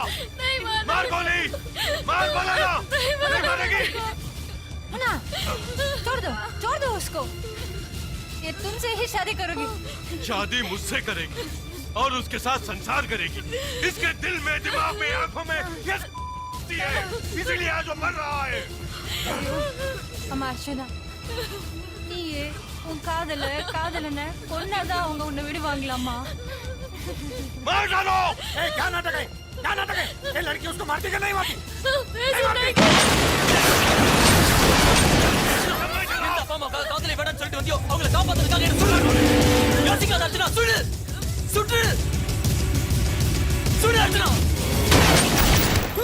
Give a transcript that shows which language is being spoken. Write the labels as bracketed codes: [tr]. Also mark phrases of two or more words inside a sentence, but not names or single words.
[hi] मार गोली. मार बोला ना. नहीं मारेगी. ना छोड़ दो उसको. ये तुमसे ही शादी करोगी. शादी मुझसे करेगी और उसके साथ संसार करेगी. इसके दिल में दिमाग में आंखों में ये है. इसीलिए आज वो मर रहा है. [ta] அர்ச்சனா நீயே உன் காதலனை கொன்னாதான் அவங்க உன்னை விடுவாங்களாமா. [hi] मार डालो. क्या नाटक है? क्या नाटक है? ये लड़की उसको मारती कि नहीं मारती? [ta] காதலை வேண்டாம்னு சொல்லிட்டு வந்தியோ அவங்களை காப்பாத்துறதுக்காக என்ன சொல்லணும். யோசிக்காத அர்ச்சனா. சுடு சுடு சுடு அர்ச்சனா.